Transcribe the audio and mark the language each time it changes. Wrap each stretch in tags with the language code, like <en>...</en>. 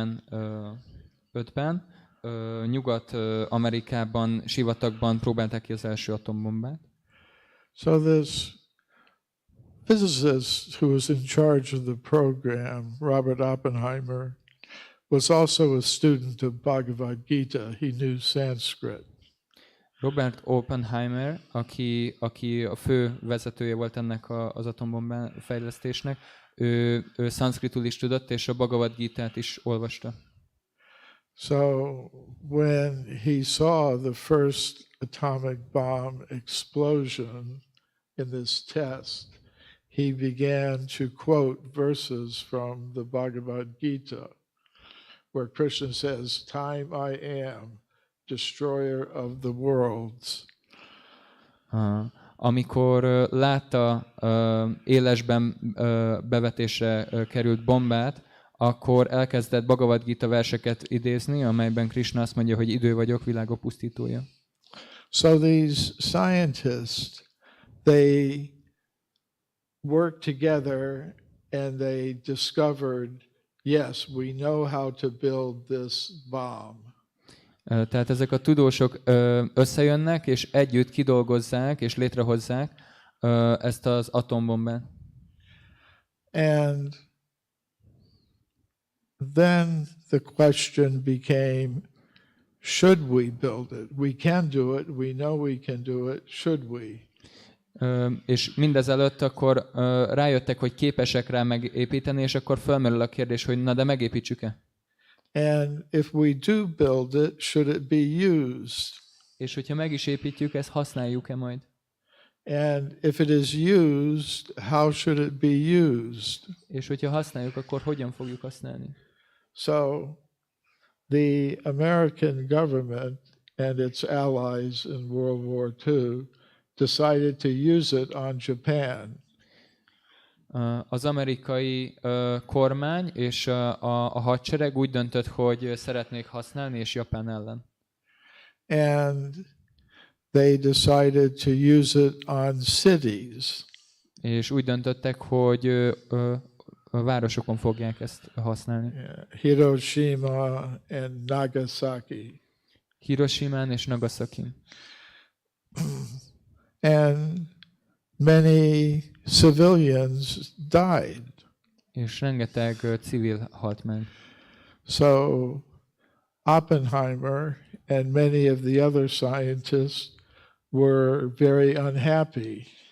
<hu>1945-ben Nyugat-Amerikában, sivatagban próbálták ki az első atombombát.</hu> <en>So this physicist who was in charge of the program, Robert Oppenheimer, was also a student of Bhagavad Gita. He knew Sanskrit.</en> <hu>Robert Oppenheimer, aki a fő vezetője volt ennek az atombomba fejlesztésnek, ő szanszkritul is tudott, és a Bhagavad Gitát is olvasta.</hu> <en>So when he saw the first atomic bomb explosion in this test, he began to quote verses from the Bhagavad Gita, where Krishna says, "Time I am, destroyer of the worlds."</en> <hu>Amikor látta élesben bevetésre került bombát, akkor elkezdett Bhagavad Gita verseket idézni, amelyben Krishna azt mondja, hogy idő vagyok, világok pusztítója.</hu> <en>So these scientists, they worked together and they discovered, yes, we know how to build this bomb.</en> <hu>Tehát ezek a tudósok összejönnek, és együtt kidolgozzák és létrehozzák ezt az atombombát.</hu> <en>And then the question became, should we build it? We can do it. We know we can do it. Should we?</en> <hu>És mindezelőtt akkor rájöttek, hogy képesek rá megépíteni, és akkor felmerül a kérdés, hogy na de megépítsük-e?</hu> <en>And if we do build it, should it be used?</en> <hu>És hogyha meg is építjük, ezt használjuk-e majd?</hu> <en>And if it is used, how should it be used?</en> <hu>És hogyha használjuk, akkor hogyan fogjuk használni?</hu> <en>So the American government and its allies in World War II decided to use it on Japan.</en> <hu>Az amerikai kormány és a hadsereg úgy döntött, hogy szeretnék használni, és Japán ellen.</hu> <en>And they decided to use it on cities.</en> <hu>És úgy döntöttek, hogy a városokon fogják ezt használni.</hu> <en>Hiroshima and Nagasaki.</en> <hu>Hiroshimán és Nagasakin.</hu> <en>And many civilians died.</en> <hu>És rengeteg civil halt meg.</hu> <en>So Oppenheimer and many of the other scientists were very unhappy.</en>